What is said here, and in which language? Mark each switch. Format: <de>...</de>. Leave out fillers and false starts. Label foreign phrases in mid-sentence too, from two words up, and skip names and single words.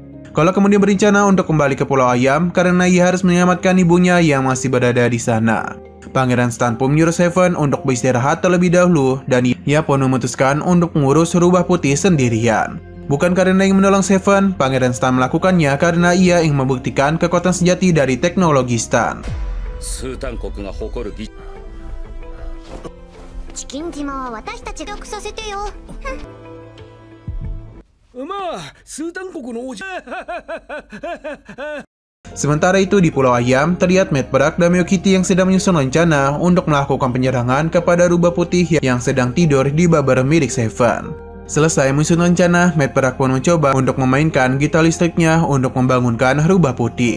<id>Kalau kemudian berencana untuk kembali ke Pulau Ayam karena ia harus menyelamatkan ibunya yang masih berada di sana. Pangeran Stan pun menyuruh Seven untuk beristirahat terlebih dahulu dan ia pun memutuskan untuk mengurus rubah putih sendirian. Bukan karena ingin menolong Seven, Pangeran Stan melakukannya karena ia ingin membuktikan kekuatan sejati dari teknologi Stan.</id> <ja>チキン島は私たちがさせてよ。まあ、スータン国の王子。</ja> <id>Sementara itu di Pulau Ayam, terlihat Matt Brak dan Meo Kitty yang sedang menyusun rencana untuk melakukan penyerangan kepada rubah putih yang sedang tidur di Babber milik Seven. Selesai menyusun rencana, Matt Brak pun mencoba untuk memainkan gitar listriknya untuk membangunkan rubah putih.</id>